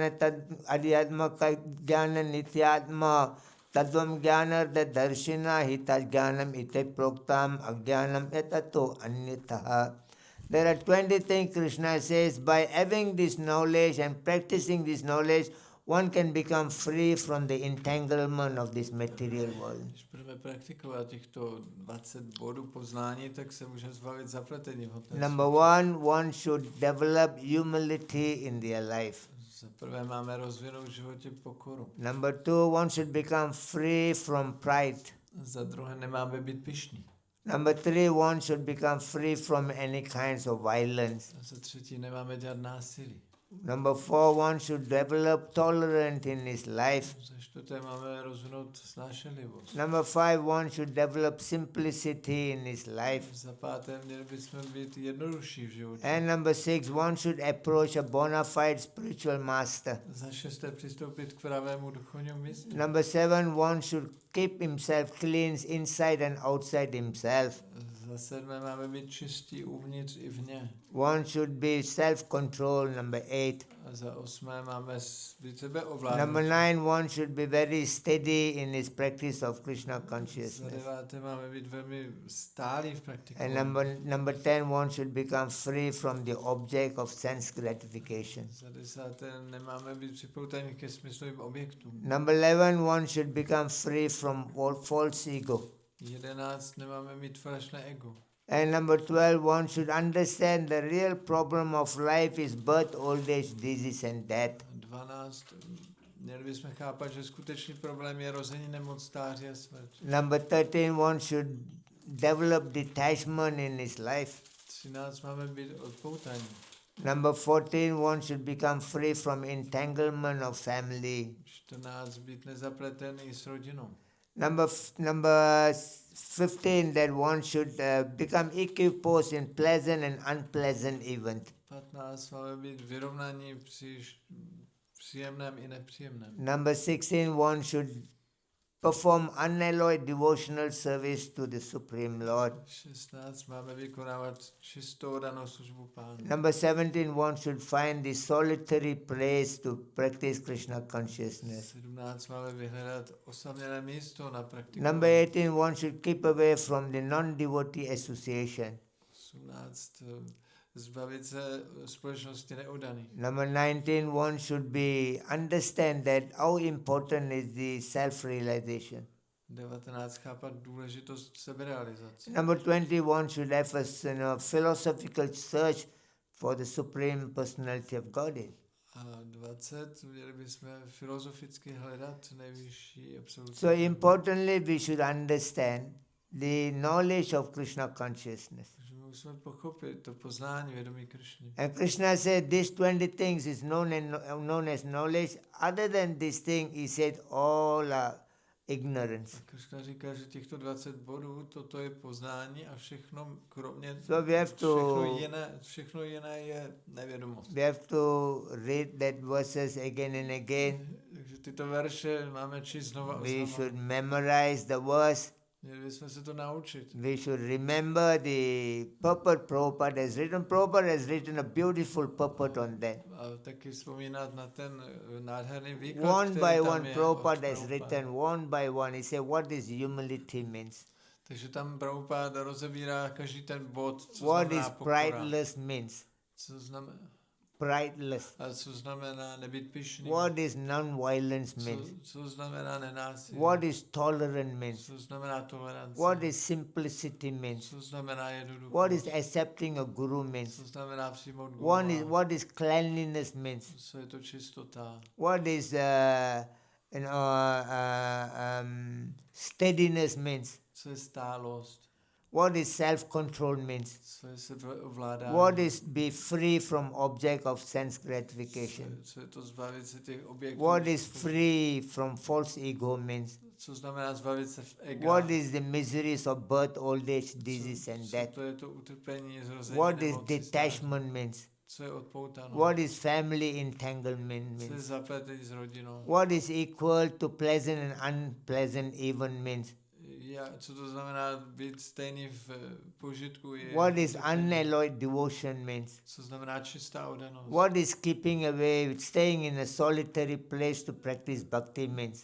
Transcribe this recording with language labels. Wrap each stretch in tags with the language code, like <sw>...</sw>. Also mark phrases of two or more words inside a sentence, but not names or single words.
<sa>jnana nityatma tadvam jnanarda darshina hita jnanam ite proktam ajnanam etato anyataha.</sa> <en>There are 20 things Krishna says. By having this knowledge and practicing this knowledge, one can become free from the entanglement of this material world.</en> <cs>Když budeme praktikovat těchto 20 bodů poznání, tak se můžeme zbavit zapletení v hmotné</cs> <en>Number one should develop humility in their life.</en> <cs>Za prvé máme rozvinout v životě pokoru.</cs> <en>Number two, one should become free from pride.</en> <cs>Za druhé nemáme být pyšní.</cs> <en>Number three, one should become free from any kinds of violence.</en> <cs>A za třetí nemáme dělat násilí.</cs> <en>Number four, one should develop tolerance in his life.</en> <cs>Za čtvrté máme rozvinout snášenlivost.</cs> <en>Number five, one should develop simplicity in his life.</en> <cs>Za páté měli bychom být jednodušší v životě.</cs> <en>And number six, one should approach a bona fide spiritual master.</en> <cs>Za šesté přistoupit k pravému duchovnímu mistru.</cs> <en>Number seven, one should keep himself clean inside and outside himself.</en> <cs>Za sedmé máme být čistí uvnitř i vně.</cs> <en>One should be self-control, number 8.</en> <cs>A za osmé máme být sebeovládnutí.</cs> <en>Number 9, one should be very steady in his practice of Krishna</en> <cs>Za</cs> <en>consciousness.</en> <cs>deváté máme být velmi stálí v praktikování.</cs> <en>And number 10, one should become free from the object of sense gratification.</en> <cs>Za desáté nemáme být připoutaní ke smyslovým objektům.</cs> <en>Number 11, one should become free from all false ego.</en> <cs>11 nemáme mít falešné ego.</cs> <en>And number 12, one should understand the real problem of life is birth, old age, disease and death.</en> <cs>12 měli bychom chápat, že skutečný problém je rození, nemoc, stáří a smrt.</cs> <en>Number 13, one should develop detachment in his life.</en> <cs>13 máme být odpoutaní.</cs> <en>Number 14, one should become free from entanglement of family.</en> <cs>14 být nezapletený s rodinou.</cs> <en>Number 15, that one should become equiposed in pleasant and unpleasant event.</en> <cs>15 máme být vyrovnaní při příjemném i nepříjemném.</cs> <en>Number 16, one should perform unalloyed devotional service to the Supreme Lord.</en> <cs>16 máme vykonávat čistou danou službu Pánu.</cs> <en>Number 17, one should find the solitary place to practice Krishna consciousness.</en> <cs>17 máme vyhledat osamělé místo na praktiku.</cs> <en>Number 18, one should keep away from the non-devotee association.</en> <cs>18 zbavit se společnosti neoddaných.</cs> <en>Number 19, one should be understand that how important is the self-realization.</en> <cs>19 chápat důležitost seberealizace.</cs> <en>Number 20, one should have a philosophical search for the Supreme Personality of Godhead.</en> <cs>A 20 měli bychom filozoficky hledat nejvyšší absolutní.</cs> <en>So importantly, we should understand the knowledge of Krishna consciousness.</en> <cs>Musíme pochopit to poznání vědomí Krišny.</cs> <en>And Krishna said these 20 things is known as knowledge. Other than this thing, he said all are ignorance.</en> <cs>Krishna říká, že těchto 20 bodů, toto je poznání a všechno kromě</cs> <en>So we have to,</en> <cs>všechno jiné je nevědomost.</cs> <en>we have to read that verses again and again.</en> <cs>Takže tyto verše máme číst znova a</cs> <en>We</en> <cs>znova.</cs> <en>should memorize the verse.</en> <cs>Měli bychom se to naučit.</cs> <en>We should remember the purport Prabhupada has written. Prabhupada has written a beautiful purport on that.</en> <cs>A taky vzpomínat na ten nádherný výklad,</cs> <en>One</en> <cs>který</cs> <en>by</en> <cs>tam</cs> <en>one,</en> <cs>je</cs> <en>Prabhupada</en> <cs>od</cs> <en>has</en> <cs>Prabhupada.</cs> <en>written one by one. He said what is humility means.</en> <cs>Takže tam Prabhupada rozebírá každý ten bod, co</cs> <en>What</en> <cs>znamená</cs> <en>is</en> <cs>pokora.</cs> <en>prideless means.</en> <cs>Co znamená,</cs> <en>Prideless.</en> <cs>a co znamená nebýt pyšný.</cs> <en>What is non-violence means.</en> <cs>Co znamená nenásilí.</cs> <en>What is tolerant means.</en> <cs>Co znamená tolerance.</cs> <en>What is simplicity means.</en> <cs>Co znamená jednoduchost.</cs> <en>What is accepting a guru means.</en> <cs>Co znamená přijmout guru.</cs> <en>What is cleanliness means.</en> <cs>Co je to čistota.</cs> <en>What is steadiness means.</en> <cs>Co je stálost.</cs> <en>What is self-control means.</en> <cs>Co je sebeovládání.</cs> <en>What is be free from object of sense gratification.</en> <cs>Co je to zbavit se těch objektů.</cs> <en>What is free from false ego means.</en> <cs>Co znamená zbavit se v ega.</cs> <en>What is the miseries of birth, old age, disease and death.</en> <cs>To je to utrpení, zrození,</cs> <en>What is</en> <cs>nemoci,</cs> <en>detachment means.</en> <cs>Co je odpoutanost.</cs> <en>What is family entanglement</en> <cs>Co je</cs> <en>means.</en> <cs>zapletení s rodinou.</cs> <en>What is equal to pleasant and unpleasant even means.</en> <cs>Co to znamená být stejný v požitku.</cs> <en>What is unalloyed devotion means.</en> <cs>Co znamená čistá oddanost.</cs> <en>What is keeping away, staying in a solitary place to practice bhakti means.</en>